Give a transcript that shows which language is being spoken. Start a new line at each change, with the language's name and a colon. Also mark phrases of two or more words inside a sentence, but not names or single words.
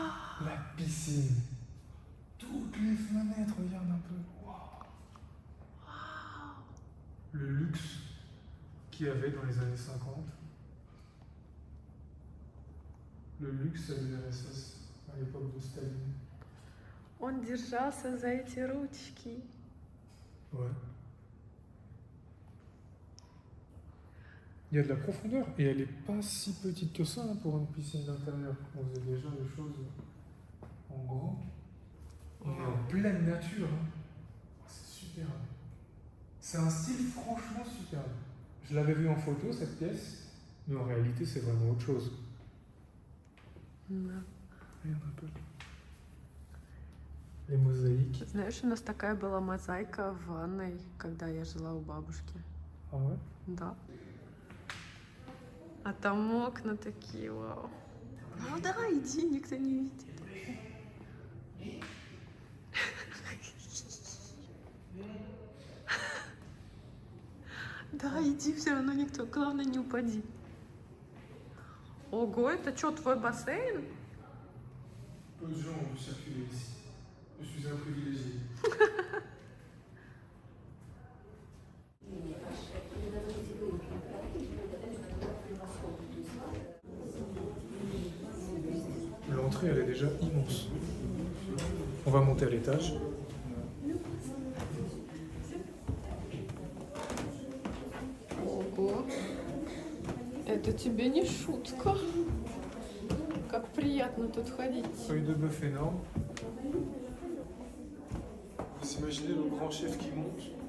French: la piscine. Toutes les fenêtres, regarde un peu. Waouh. Le luxe qu'il y avait dans les années 50. Le luxe à l'URSS à l'époque de Staline.
Russian: Он держался за эти ручки.
French: Ouais. Il y a de la profondeur et elle est pas si petite que ça hein, pour une piscine d'intérieur. On faisait déjà des choses en grand. On est en pleine nature. Hein. C'est super. C'est un style franchement superbe. Je l'avais vu en photo, cette pièce, mais en réalité, c'est vraiment autre chose.
Russian: Да.
French: Regarde un peu. Les mosaïques.
Russian: Знаешь, у нас такая была мозаика в ванной, когда я жила у бабушки.
French: Ah ouais?
Russian: Да. А там окна такие, вау. Ну да, иди, никто не видит. Да, иди, все равно никто. Главное, не упади. Ого, это что, твой бассейн?
French: Peu de gens ont pu circuler ici. Je suis un privilégié. L'entrée, elle est déjà immense. On va monter à l'étage.
Russian: Ого. Это тебе не шутка. Как приятно тут ходить.
French: Feuille de bœuf énorme. Vous imaginez le grand chef qui monte.